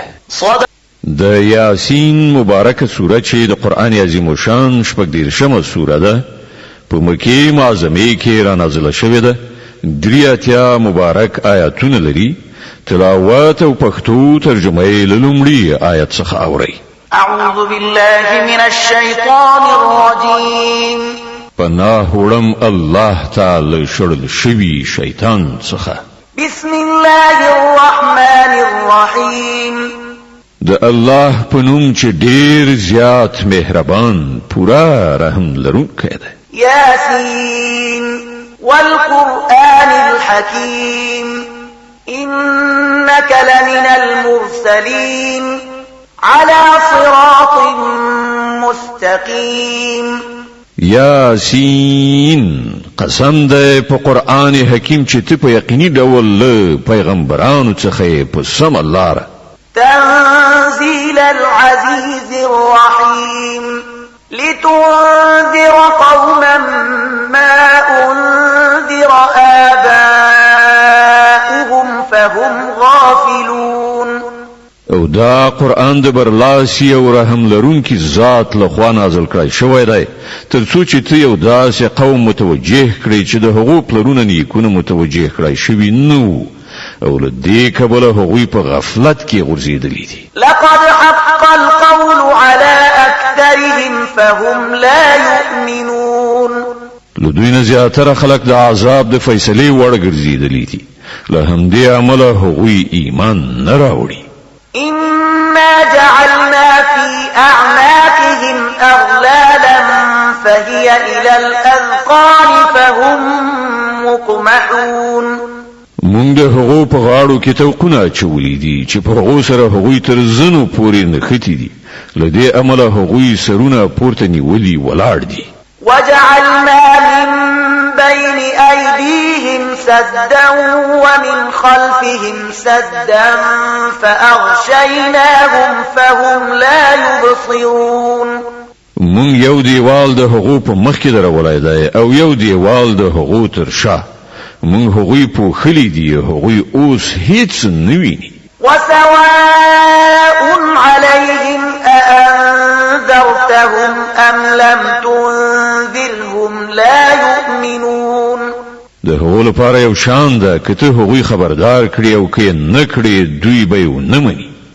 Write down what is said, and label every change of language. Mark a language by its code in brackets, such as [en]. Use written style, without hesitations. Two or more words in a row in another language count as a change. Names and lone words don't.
[ps] د یاسین مبارکه سوره چې د قرآن عظیم الشان 14مه سوره ده په مکې معظمې کې را نازله شوې ده. 83 مبارک آیاتونه لري. تلاوت او پښتو ترجمه یې له لومړي آیت څخه اورئ. [ar] أعوذ بالله من الشيطان الرجيم. [ps] پناه وړم الله تعالی شړل شوي شیطان څخه. [ar] بسم الله الرحمن الرحيم. [ps] د الله په نوم چې ډېر زیات مهربان پورا رحم لرونکی دی. [ar] ياسين والقرآن الحكيم إنك لمن المرسلين على صراط مستقيم. [ps] یاسین قسم ده په قرآن حکیم چې ته په یقیني ډول له پیغمبرانو څخه په سم لاره [ar] تنزيل العزيز الرحيم لتنذر قوما ما أنذر آباؤهم فهم غافلون [ps] او دا قرآن د برلاسی او رحم لرونکي ذات لخوا نازل کړی شوی دی ترڅو چې ته یو داسې قوم متوجه کړي چې د هغو پلرونه نیکونه متوجه کړی شوي نو او له دې کبله هغوی په غفلت کې غورځېدلي دي [ar] لقد حق القول على أكثرهم فهم لا يؤمنون [ps] له دوی نه زیاتره خلک د عذاب د فیصلې وړ ګرځېدلي دي له همدې امله هغوی ایمان نه راوړي [ar] إنا جعلنا في أعناقهم أغلالا فهي إلى الأذقان فهم مقمحون [ps] مونږ د هغو په غاړو کې توقونه اچولي دي چې په هغو سره هغوی تر زنو پورې نښتي دي له دې امله هغوی سرونه پورته نیولي ولاړ دي [ar] وجعلنا من بين أيديهم سدا ومن خلفهم سدا فأغشيناهم فهم لا يبصرون [ps] مونږ یو دیوال د هغو په مخ کې درولای دی او یو دیوال د هغو تر شا مونږ هغوی پوښلي دي هغوی اوس هیڅ نه ویني [ar] وسواء عليهم أأنذرتهم أم لم تنذرهم لا يؤمنون [ps] د هغو لپاره یو شان ده که ته هغوی خبردار کړي او که نه کړي دوی به یې ونه مني